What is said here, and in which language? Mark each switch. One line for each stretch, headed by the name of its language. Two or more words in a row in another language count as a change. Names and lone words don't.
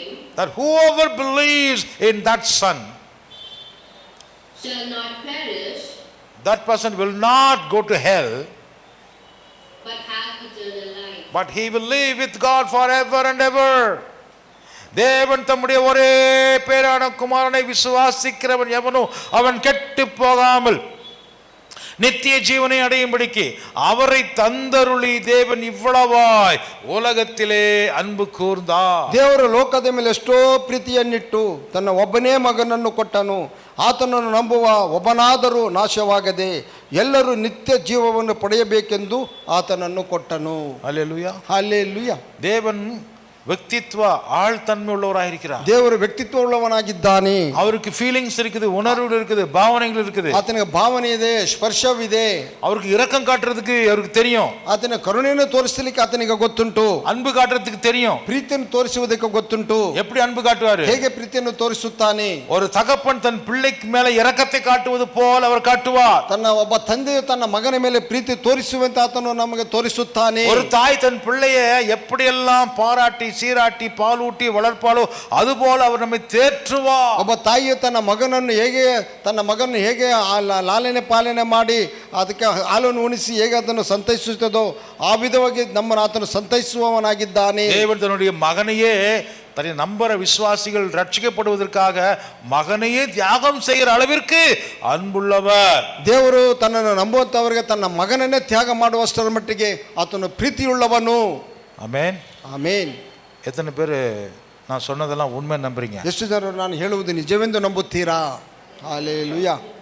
English: that whoever believes in that son, shall not perish, that person will not go to hell, but have eternal life. but he will live with God forever and ever.
Tamil: தேவன் தம்முடைய ஒரே பேரான குமாரனை விசுவாசிக்கிறவன் எவனோ அவன் கெட்டு போகாமல் நித்திய ஜீவனை அடையும்படிக்கு அவரை தந்தருளி தேவன் இவ்வளவாய் உலகத்திலே அன்பு கூர்ந்தார்.
Kannada: ದೇವರು ಲೋಕದ ಮೇಲೆ ಎಷ್ಟೋ ಪ್ರೀತಿಯನ್ನಿಟ್ಟು ತನ್ನ ಒಬ್ಬನೇ ಮಗನನ್ನು ಕೊಟ್ಟನು. ಆತನನ್ನು ನಂಬುವ ಒಬ್ಬನಾದರೂ ನಾಶವಾಗದೆ ಎಲ್ಲರೂ ನಿತ್ಯ ಜೀವವನ್ನು ಪಡೆಯಬೇಕೆಂದು ಆತನನ್ನು ಕೊಟ್ಟನು.
Tamil: அல்லேலூயா.
Kannada: ಹಲ್ಲೆಲೂಯಾ.
Tamil: தேவன் ವ್ಯಕ್ತಿತ್ವ ಆಳ್ತನ್மை உள்ளவராயிருக்கிறார்.
Kannada: ದೇವರು ವ್ಯಕ್ತಿತ್ವ ಉಳ್ಳವನಾಗಿದ್ದಾನೆ.
Tamil: அவருக்கு ஃபீலிங்ஸ் இருக்குது, உணர்வுகள் இருக்குது, பாவனைகள் இருக்குது.
Kannada: ಆತನಿಗೆ ಭಾವನೆ ಇದೆ, ಸ್ಪರ್ಶವಿದೆ.
Tamil: அவருக்கு இரக்கம் காட்டுறதுக்கு அவருக்கு தெரியும்.
Kannada: ಆತನ ಕರುಣೆಯನ್ನು ತೋರಿಸಲಿಕ್ಕೆ ಆತನಿಗೆ ಗೊತ್ತುಂಟು.
Tamil: அன்பு காட்டுறதுக்கு தெரியும்.
Kannada: ಪ್ರೀತಿಯನ್ನು ತೋರಿಸುವುದಕ್ಕೆ ಗೊತ್ತುಂಟು.
Tamil: எப்படி அன்பு காட்டுவாரு?
Kannada: ಹೇಗೆ ಪ್ರೀತಿಯನ್ನು ತೋರಿಸುತ್ತಾನೆ?
Tamil: ஒரு தகப்பன் தன் பிள்ளைக்கு மேல இரக்கத்தை காட்டுவது போல அவர் காட்டுவார்.
Kannada: ತನ್ನ ಒಬ್ಬ ತಂದೆಯು ತನ್ನ ಮಗನ ಮೇಲೆ ಪ್ರೀತಿ ತೋರಿಸುವಂತೆ ಆತನು ನಮಗೆ ತೋರಿಸುತ್ತಾನೆ.
Tamil: ஒரு தாய் தன் பிள்ளையை எப்படியெல்லாம் பாராட்டி சீராட்டி பாலூட்டி வளர்ப்பாளோ அதுபோல அவர் நம்மை தேற்றுவார்.
Kannada: ಒಬ್ಬ ತಾಯಿಯು ತನ್ನ ಮಗನನ್ನು ಹೇಗೆ ಲಾಲನೆ ಪಾಲನೆ ಮಾಡಿ ಅದಕ್ಕೆ ಹಾಲನ್ನು ಉಣಿಸಿ ಹೇಗೆ ಅದನ್ನು ಸಂತೈಸುತ್ತದೋ ಆ ವಿಧವಾಗಿ ನಮ್ಮನ್ನು ಆತನು ಸಂತೈಸುವವನಾಗಿದ್ದಾನೆ.
Tamil: தேவன் தன்னுடைய மகனையே தன்னை நம்புற விசுவாசிகள் ரட்சிக்கப்படுவதற்காக மகனையே தியாகம் செய்கிற அளவிற்கு அன்புள்ளவர்.
Kannada: ದೇವರು ತನ್ನನ್ನು ನಂಬುವಂತವರಿಗೆ ತನ್ನ ಮಗನನ್ನೇ ತ್ಯಾಗ ಮಾಡುವಷ್ಟರ ಮಟ್ಟಿಗೆ ಆತನು ಪ್ರೀತಿಯುಳ್ಳವನು.
Tamil: ஆமென்.
Kannada: ಆಮೇನ್.
Tamil: எத்தனை பேர் நான் சொன்னதெல்லாம் உண்மை நம்புறீங்க?
Kannada: ಎಷ್ಟು ಜನರು ನಾನು ಹೇಳುವುದು ನಿಜವೆಂದು ನಂಬುತ್ತೀರಾ? ಹಲ್ಲೆಲೂಯಾ.